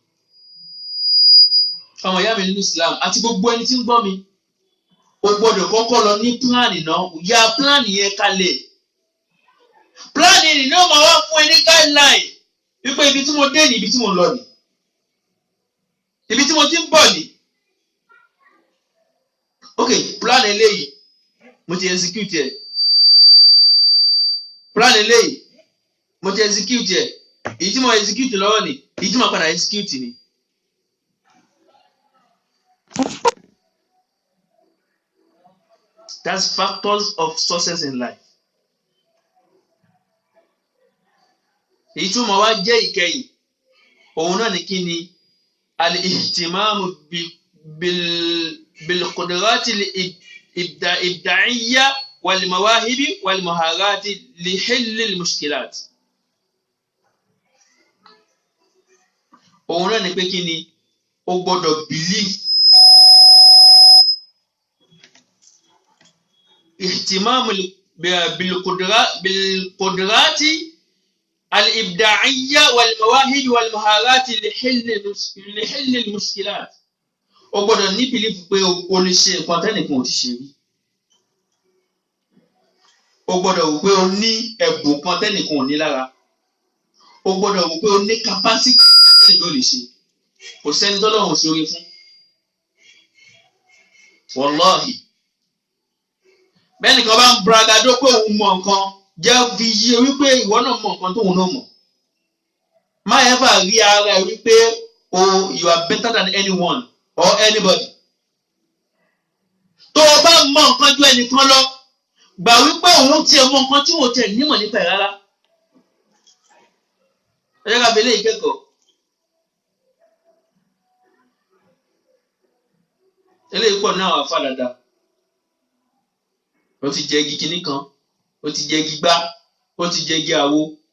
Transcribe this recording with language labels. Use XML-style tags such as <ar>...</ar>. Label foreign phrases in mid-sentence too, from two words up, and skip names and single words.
<yo>ọmọ ìyá mi nínú Islam àti gbogbo ẹni tí ń gbọ́ mi o gbọ́dọ̀ kọ́kọ́ lọ ní plan náà ya plan yẹn kalẹ̀ plan yẹn ni ó máa wá fún ẹ ní guideline wípé ibi tí mo dé ní ibi tí mo lọ ní ibi tí mo ti ń bọ̀ ní ok plan eléyìí mo ti execute ẹ plan eléyìí mo ti execute ẹ èyí tí mo execute lọ́wọ́ ni èyí tí mo padà execute ni.</yo> <en>That's factors of success in life.</en> <yo>èyí tí mo wá jẹ́ ìkẹyìn òun náà ní kí ni</yo> <ar>الاهتمام بالقدرات الإبداعية والمواهب والمهارات لحل المشكلات.</ar> <yo>òun náà ní pé kí ni o gbọ́dọ̀ believe</yo> <ar>اهتمام بالقدرات الإبداعية والمواهب والمهارات لحل المشكلات.</ar> <yo>o gbọ́dọ̀ ní belief pé o lè ṣe nǹkan tẹ́nìkan ò ti ṣe rí. o gbọ́dọ̀ wò pé o ní ẹ̀bùn kan tẹ́nìkan ò ní lára. o gbọ́dọ̀ wò pé o ní capacity tó lè ṣe. kò sẹ́ni tọ́lọ́run ṣoore fún. wallahi bẹ́ẹ̀ nìkan bá ń bragado pé òun mọ̀ nǹkan jẹ́ fi yé wípé ìwọ náà mọ̀ nǹkan tóun náà mọ̀ má ever rí ara ẹ wípé</yo> <en>you are better than anyone or anybody</en> <yo>tó o bá mọ̀ nǹkan ju ẹnìkan lọ gbà wípé òun tiẹ̀ mọ̀ nǹkan tí wọ́n tiẹ̀ nímọ̀ nípa ẹ̀ rárá ẹ jẹ́ ká fi eléyìí kẹ́kọ̀ọ́ eléyìí pọ̀ náà wà fà dáadáa ó ti jẹ igi kinní kan ó ti jẹ igi gbá ó ti jẹ igi àwo</yo>